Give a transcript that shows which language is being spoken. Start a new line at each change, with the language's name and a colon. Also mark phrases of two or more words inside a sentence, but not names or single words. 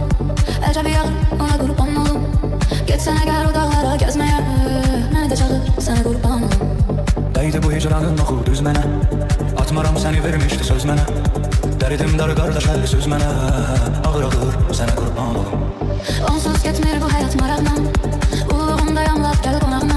Turkish: Ecəbi yağ, ona kurban olum. Getsene gel o dağlara gezmeye.
Azerbaijani: Məni də çağır, sənə kurban olum. Değdi bu hicranın oxu düz mənə. Atmaram səni vermişdi söz mənə. Dərdim dar qardaş əlli söz mənə. Ağır ağır sənə qurban olum. Onsuz getmir bu həyat maraqla. Uluğunda yamlaq gəl qonağına.